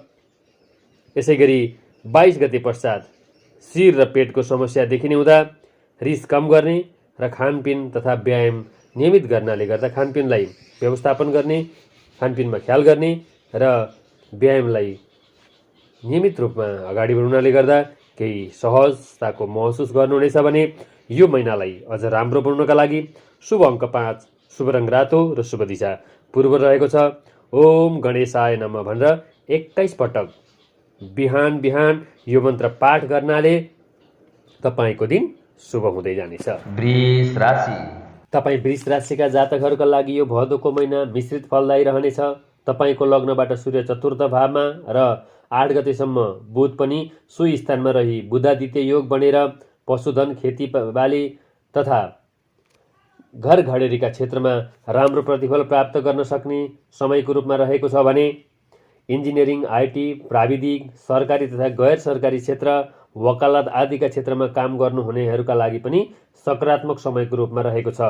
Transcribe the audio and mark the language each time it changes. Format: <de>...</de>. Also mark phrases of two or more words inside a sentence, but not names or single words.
<ne>यसै गरी 22 गते पश्चात शिर र पेटको समस्या देखिने हुँदा रिस कम गर्ने र खानपिन तथा व्यायाम नियमित गर्नाले गर्दा खानपिनलाई व्यवस्थापन गर्ने, खानपिनमा ख्याल गर्ने र व्यायामलाई नियमित रूपमा अगाडि बढाउनाले गर्दा केही सहजताको महसुस गर्नुहुनेछ भने यो महिनालाई अझ राम्रो बनाउनका लागि शुभ अङ्क 5, शुभ रङ रातो र शुभ दिशा पूर्व रहेको छ।</ne> <sa>ओम गणेशाय नमः</sa> <ne>भनेर 21 पटक बिहान बिहान यो मन्त्र पाठ गर्नाले तपाईँको दिन शुभ हुँदै जानेछ। वृष राशि। तपाईँ वृष राशिका जातकहरूका लागि यो भदौको महिना मिश्रित फलदायी रहनेछ। तपाईँको लग्नबाट सूर्य चतुर्थ भावमा र 8 गतेसम्म बुध पनि सोही स्थानमा रही बुधादित्य योग बनेर पशुधन, खेतीबाली तथा घर घडेरीका क्षेत्रमा राम्रो प्रतिफल प्राप्त गर्न सक्ने समयको रूपमा रहेको छ भने इन्जिनियरिङ, आइटी, प्राविधिक, सरकारी तथा गैर सरकारी क्षेत्र, वकालत आदिका क्षेत्रमा काम गर्नुहुनेहरूका लागि पनि सकारात्मक समयको रूपमा रहेको छ।</ne>